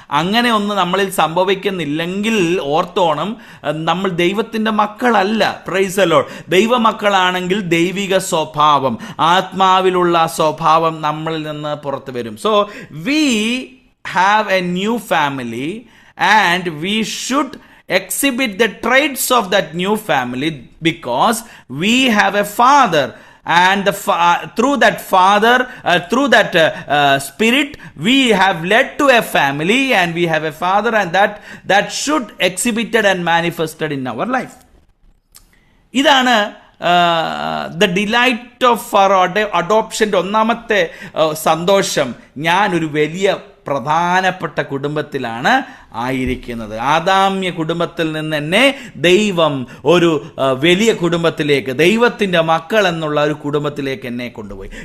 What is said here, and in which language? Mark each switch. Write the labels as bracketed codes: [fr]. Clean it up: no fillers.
[ml] അങ്ങനെ ഒന്ന് നമ്മളിൽ സംഭവിക്കുന്നില്ലെങ്കിൽ ഓർത്തോണം, നമ്മൾ ദൈവത്തിൻ്റെ മക്കളല്ല. [en] Praise the Lord. [ml] ദൈവമക്കളാണെങ്കിൽ ദൈവിക സ്വഭാവം, ആത്മാവിലുള്ള സ്വഭാവം നമ്മളിൽ നിന്ന് പുറത്തു വരും. [en] So we have a new family and we should exhibit the traits of that new family because we have a father, and through that father, through that spirit, we have led to a family and we have a father, and that should exhibited and manifested in our life. [ml] ഇതാണ് [en] the delight of our [ml] അഡോപ്ഷൻ്റെ ഒന്നാമത്തെ സന്തോഷം. ഞാനൊരു വലിയ പ്രധാനപ്പെട്ട കുടുംബത്തിലാണ് ആയിരിക്കുന്നത്. ആദാമ്യ കുടുംബത്തിൽ നിന്ന് തന്നെ ദൈവം ഒരു വലിയ കുടുംബത്തിലേക്ക്, ദൈവത്തിൻ്റെ മക്കൾ എന്നുള്ള ഒരു കുടുംബത്തിലേക്ക് എന്നെ കൊണ്ടുപോയി.